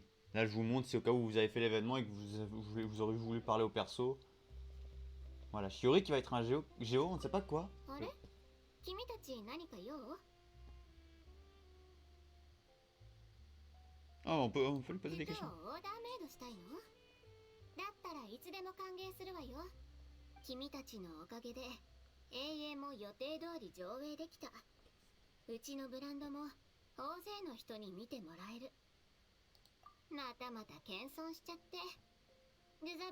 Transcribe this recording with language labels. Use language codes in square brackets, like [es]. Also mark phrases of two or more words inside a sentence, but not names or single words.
[fr] Là, je vous montre si au cas où vous avez fait l'événement et que vous aurez voulu parler au perso. Voilà, Shiori qui va être un géo, on ne sait pas quoi. [ja] あれ君たち何か用 [fr] Ah, on peut lui poser des [ja] 服を [fr] questions. [ja] オーダーメイドしたいのだったらいつでも歓迎するわよ君たちのおかげで永遠も予定通り上映できたうちのブランドも大勢の人に見てもらえるまたまた謙遜しちゃってグザ